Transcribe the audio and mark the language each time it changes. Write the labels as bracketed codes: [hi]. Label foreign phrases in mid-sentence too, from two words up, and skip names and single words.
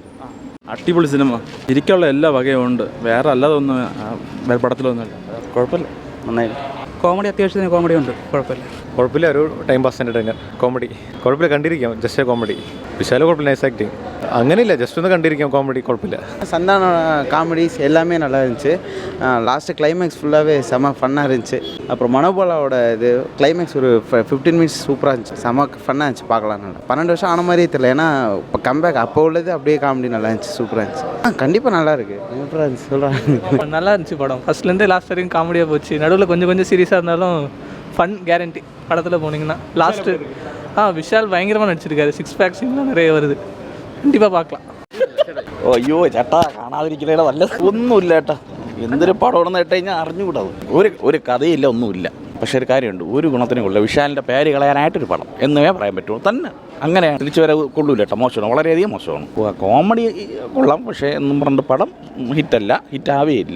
[ml] അടിപൊളി സിനിമ, ശരിക്കുള്ള എല്ലാ വകയും ഉണ്ട്. വേറെ അല്ലാതെ ഒന്നും പടത്തിലൊന്നുമില്ല. കുഴപ്പമില്ല, നന്നായി. കോമഡി അത്യാവശ്യത്തിന് കോമഡി ഉണ്ട്, കുഴപ്പമില്ല. കുഴപ്പമില്ല, ഒരു [en] time pass entertainer. [ml] കോമഡി കുഴപ്പമില്ല, കണ്ടിരിക്കാം. [en] just comedy. [ml] വിശാല കുഴപ്പമില്ല, [en] nice acting. [ml] അങ്ങനെയില്ല, ജസ്റ്റ് ഒന്ന് കണ്ടിരിക്കാം. കോമഡി குழப்பில்ல. [ta] சந்தான காமெடிஸ் எல்லாமே நல்லா இருந்துச்சு. [en] last climax [ta] ஃபுல்லாகவே செம ஃபன்னாக இருந்துச்சு. அப்புறம் மனோபாலாவோட இது கிளைமேக்ஸ் ஒரு 15 மினிட்ஸ் சூப்பராக இருந்துச்சு, செம ஃபன்னாக இருந்துச்சு, பார்க்கலாம். நல்லா 12 வருஷம் ஆன மாதிரியே தெரியல. ஏன்னா இப்போ கம்பேக் அப்போ உள்ளது அப்படியே காமெடி நல்லா இருந்துச்சு, சூப்பராக இருந்துச்சு. கண்டிப்பாக நல்லா இருக்குது, சூப்பராக இருந்துச்சு, சொல்கிறாங்க. நல்லா இருந்துச்சு படம். ஃபர்ஸ்ட்லேருந்து லாஸ்ட் வரைக்கும் காமெடியாக போச்சு. நடுவில் கொஞ்சம் சீரியஸாக இருந்தாலும் [en] fun guarantee [ta] படத்தில் போனீங்கன்னா. லாஸ்ட்டு விஷால் பயங்கரமாக நடிச்சிருக்காரு. 6 பேக் சீன்லாம் நிறைய வருது, கண்டிப்பாக பார்க்கலாம். [ml] അയ്യോ ചേട്ടാ, കാണാതിരിക്കലേ നല്ല. ഒന്നുമില്ല ഏട്ടാ, എന്തൊരു പടമാണെന്ന് കേട്ട് കഴിഞ്ഞാൽ അറിഞ്ഞുകൂടാത്. ഒരു കഥയില്ല, ഒന്നുമില്ല. പക്ഷേ ഒരു കാര്യമുണ്ട്, ഒരു ഗുണത്തിനും കൊള്ളില്ല. വിശാലിൻ്റെ പേര് കളയാനായിട്ടൊരു പടം എന്നേ പറയാൻ പറ്റുള്ളൂ. തന്നെ അങ്ങനെ തിരിച്ചു വരെ കൊള്ളൂല്ല കേട്ടോ, മോശമാണ്, വളരെയധികം മോശമാണ്. കോമഡി കൊള്ളാം, പക്ഷേ എന്നും പറഞ്ഞിട്ട് പടം ഹിറ്റല്ല, ഹിറ്റാവേയില്ല.